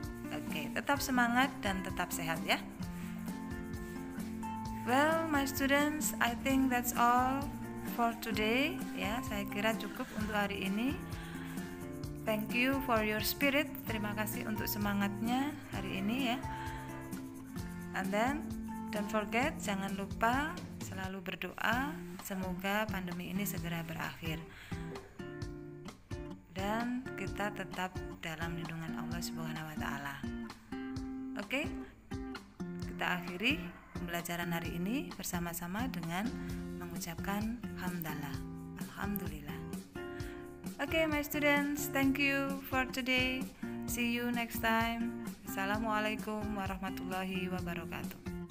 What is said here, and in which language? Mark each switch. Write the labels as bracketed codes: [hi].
[id] Oke, tetap semangat dan tetap sehat ya. [en] Well, my students, I think that's all for today. [id] Ya, saya kira cukup untuk hari ini. [en] Thank you for your spirit. [id] Terima kasih untuk semangatnya hari ini ya. [en] And then don't forget, [id] jangan lupa selalu berdoa semoga pandemi ini segera berakhir dan kita tetap dalam lindungan Allah Subhanahu wa taala. Oke, kita akhiri pembelajaran hari ini bersama-sama dengan mengucapkan hamdalah. Alhamdulillah. [en] Oke, my students, thank you for today. See you next time. [ar] Assalamualaikum warahmatullahi wabarakatuh.